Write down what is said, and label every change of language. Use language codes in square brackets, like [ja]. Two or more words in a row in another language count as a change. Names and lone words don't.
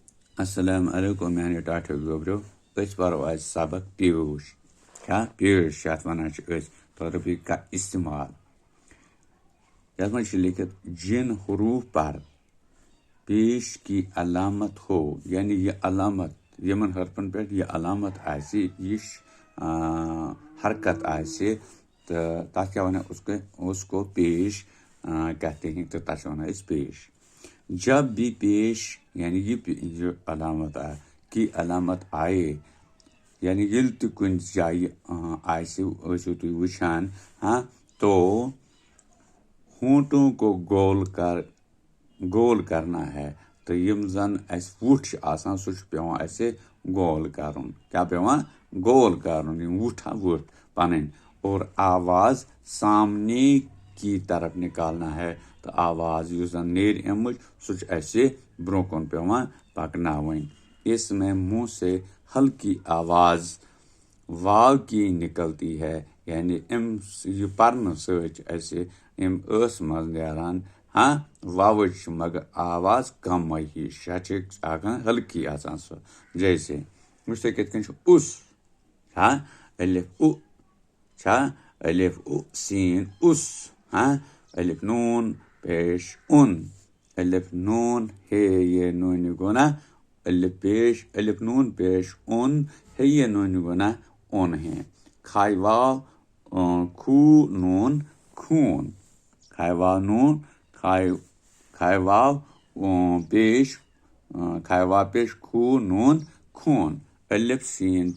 [ks] السلام علیکم میانہِ ٹاٹھیو گوبرو أسۍ پرو آز سبق پیوش کیا پیش یتھ ونان چھِ أسۍ تعارفی کا استعمال یتھ منٛز چھِ لیکھِتھ [ur] جن حروف پر پیش کی علامت ہو یعنی یہ علامت [ks] یمن حرفن پٮ۪ٹھ یہ علامت آسہِ یہ حرکت آسہِ تہٕ تتھ کیٛاہ ونان [ur] اس کو پیش کہتے ہیں [ks] تو تتھ چھِ ونان أسۍ پیش [ur] جب بھی پیش یعنی یہ علامت کی علامت آئے [ks] یعنی ییٚلہِ تہِ کُنہِ جایہِ آسہِ ٲسِو تُہۍ وٕچھان [ur] تو ہونٹوں کو گول کرنا [ks] ہے تو یم زن اسہِ وُٹھ چھِ آسان سُہ چھُ پیوان اسہِ گول کرُن کیٛاہ پیوان گول کرُن یم وُٹھ پنٕنۍ [ur] اور آواز سامنے کی طرف نکالنا ہے [ks] تو آواز یُس زن نیرِ امِچ سُہ چھُ اسہِ برونٛہہ کُن پیوان پکناوٕنۍ [ur] اس میں منہ سے ہلکی آواز واو کی نکلتی ہے [ks] یعنی یہ پرنہٕ سۭتۍ چھِ اسہِ ٲس منٛز نیران واوٕچ مگر آواز کمٕے ہِش سۄ چھِ آسان ہلکی آسان سۄ جیسے وٕچھ تُہۍ کِتھ کٔنۍ چھُ [ur] اُس الف اُ چھا الف اُ سین اُس الف نون پیش اُن الف نون ہے یہ نون گنا الف نون پیش اُن ہے یہ نون گنا اون ہے کھائی واو کھو نون خون کھائی واو نون کھائی واو پیش کھو نون خون الف سین